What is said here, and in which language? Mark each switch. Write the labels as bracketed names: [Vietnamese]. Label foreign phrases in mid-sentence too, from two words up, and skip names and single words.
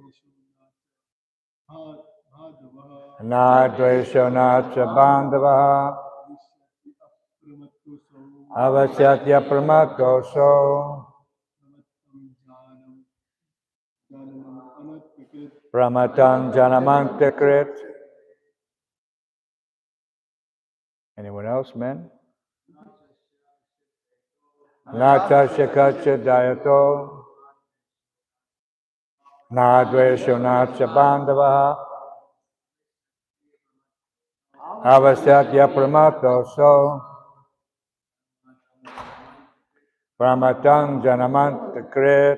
[Sanskrit] Na dvesho na cha bandavaha. Avasatya pramattoso. Pramatang janamantakrit. [English] Anyone else, men? [Sanskrit] na tasya kasya dayato, na dvesho na cha bandavaha, avasatya pramato so, pramatang janamanta krit.